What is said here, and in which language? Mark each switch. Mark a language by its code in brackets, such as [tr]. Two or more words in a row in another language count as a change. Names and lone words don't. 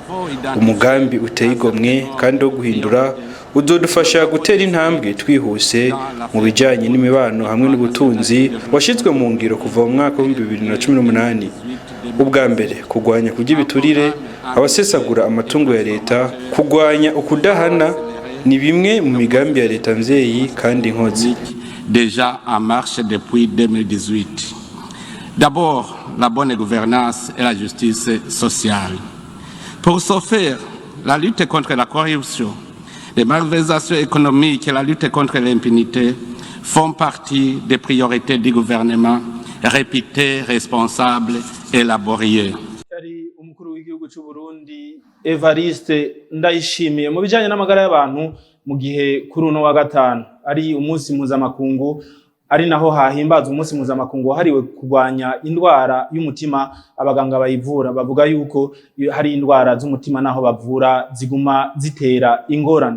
[rn] Umugambi uteye igomwe kandi wo guhindura udodufasha gutera intambwe twihuse mu bijanye n'imibano hamwe n'ubutunzi washizwe mu ngiro kuva mu mwaka wa 2018. Ubwa mbere kugwanya kugibiturire abasesagura amatungo ya leta, kugwanya ukudahana ni bimwe mu migambi ya leta mvyeyi kandi nkozi [fr] déjà en marche depuis 2018. D'abord, la bonne gouvernance et la justice sociale. Pour ce faire, la lutte contre la corruption, les malversations économiques et la lutte contre l'impunité font partie des priorités du gouvernement, réputées, responsables et laborieux. [rn] Umukuru w'igihugu cy'u Burundi Evariste Ndayishimiye mu bijanye n'amagara y'abantu mu gihe kuri uno wa gatanu ari umunsi mpuzamakungu ari naho hahimbaza umunsi mpuzamakungu hariwe kugwanya indwara y'umutima. Abaganga bayivura bavuga yuko hari indwara z'umutima naho bavura ziguma zitera ingorane.